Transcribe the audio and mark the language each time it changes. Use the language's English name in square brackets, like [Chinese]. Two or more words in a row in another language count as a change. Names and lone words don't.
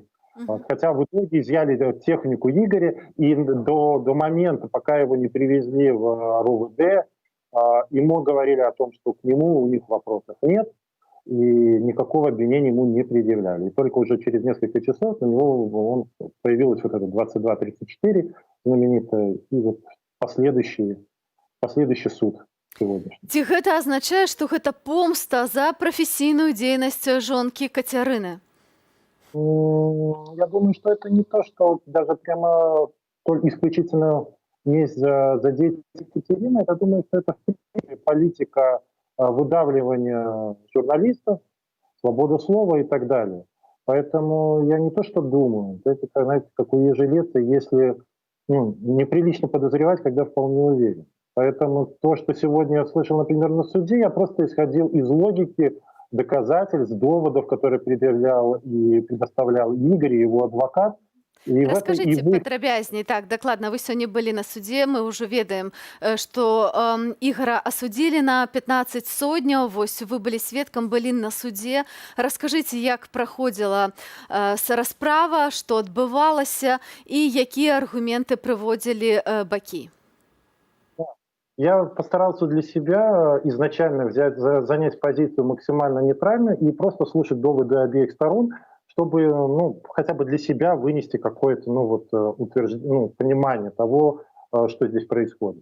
[Russian] Хотя в итоге изъяли технику Игоря, и до момента, пока его не привезли в РОВД, ему говорили о том, что к нему у них вопросов нет, и никакого обвинения ему не предъявляли. И только уже через несколько часов у него появилась вот эта 2234 знаменитая, и последующий суд сегодняшний. Ці гэта азначае, што гэта помста за прафесійную дзейнасць жонкі Кацярыны? Я думаю, что это не то, что даже прямо исключительно месть за деятельность Екатерины. Я думаю, что это в принципе политика выдавливания журналистов, свобода слова и так далее. Поэтому я не то, что думаю. Это, знаете, как у ежелеца, если неприлично подозревать, когда вполне уверен. Поэтому то, что сегодня я слышал, например, на суде, я просто исходил из логики доказательств, доводов, которые предъявлял и предоставлял Игорь и его адвокат. И в этом [Belarusian] Раскажите и вы падрабязней. Так, дакладна, вы сёння былі на судзе, мы ўжо ведаем, што Ігара асудзілі на 15 сотняў. Вось вы былі сведкам, былі на судзе. Раскажыце, як праходзіла расправа, што адбывалася і якія аргументы прыводзілі бакі. [Russian] Я постарался для себя изначально занять позицию максимально нейтрально и просто слушать доводы обеих сторон, чтобы хотя бы для себя вынести какое-то понимание того, что здесь происходит.